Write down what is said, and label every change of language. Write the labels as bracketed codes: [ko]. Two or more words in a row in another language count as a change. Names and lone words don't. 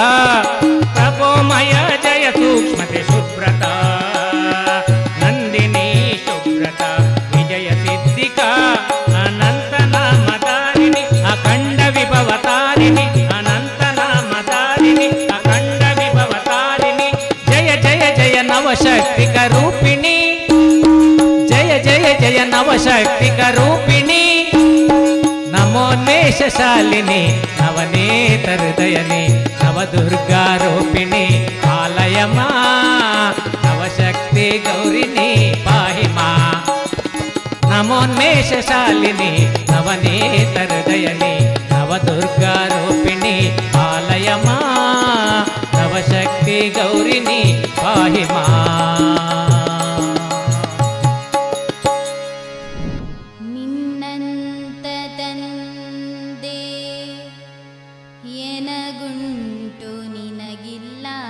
[sa] ಪ್ರಭೋಮಯ ಜಯ ಸೂಕ್ಷ್ಮತೆ ಸುಬ್ರತಾ ನಂದಿನಿ ಶುಭ್ರತಾ ವಿಜಯ ಸಿದ್ಧಿಕಾ ಅನಂತ ನಾಮಧಾರಿಣಿ ಅಖಂಡ ವಿಭವತಾರಿಣಿ ಅನಂತ ನಾಮಧಾರಿಣಿ ಅಖಂಡ ವಿಭವತಾರಿಣಿ ಜಯ ಜಯ ಜಯ ನವಶಕ್ತಿಕ ರೂಪಿಣಿ ಜಯ ಜಯ ಜಯ ನವಶಕ್ತಿಕ ರೂಪಿಣಿ ನಮೋನ್ಮೇಷಶಾಲಿನಿ ನವನೇತಹೃದಯನಿ ನವದುರ್ಗಾರೂಪಿಣಿ ಪಾಲಯ ನವಶಕ್ತಿ ಗೌರಿಣಿ ಪಾಹಿ ನಮೋನ್ಮೇಷ ಶಾಲಿನಿ ನವನೇತರ ದಯನಿ ನವದುರ್ಗಾರೂಪಿಣಿ ಆಲಯ ಮಾ ನವಶಕ್ತಿ ಗೌರಿನಿ ಪಾಹಿ ಮಾ [kn] ನಿನ್ನಂತ ತಂದೆ ಎನಗುಂಟು ನಿನಗಿಲ್ಲ